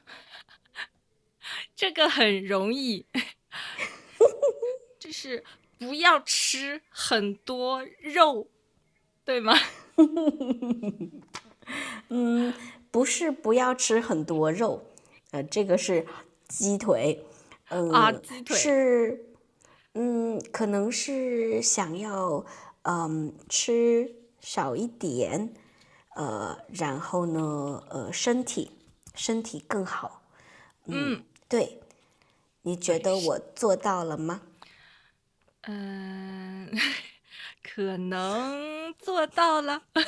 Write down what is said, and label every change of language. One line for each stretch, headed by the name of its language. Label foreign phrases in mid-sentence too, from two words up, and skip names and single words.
Chinese: 这個很容易，就是不要吃很多肉，對嗎？不是不要吃很多肉，這個是雞腿，雞腿是，可能是想要，吃少一點，然後呢，身體更好，對，你覺得我做到了嗎？可能做到了。